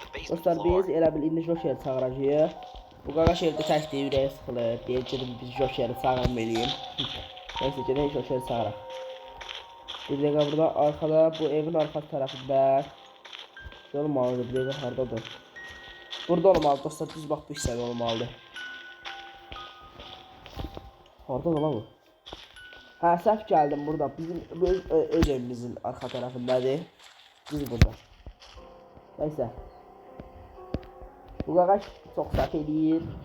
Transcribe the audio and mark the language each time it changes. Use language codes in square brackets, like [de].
[az] Dostlar, biz elə bil indi Joker çağıracağıq. Bu qaqaş evdə təkdir, ürəyi sıxılır. Deyəcəm biz Joker'i çağırmayalım. Neyse, gedək Joker'i çağıraq. [tr] Bir dakika, burada arkada, bu evin arka tarafında olmalıdır. [az] Bir dakika, haradadır? Burada olmalı dostlar, düz bak bu hissədə olmalıdır. Harada da bu? Hə, səhv gəldim burada. Bizim öz evimizin arka tarafındadır. Düz burada. Neyse. Bu qaqaş çox səhv eləyir.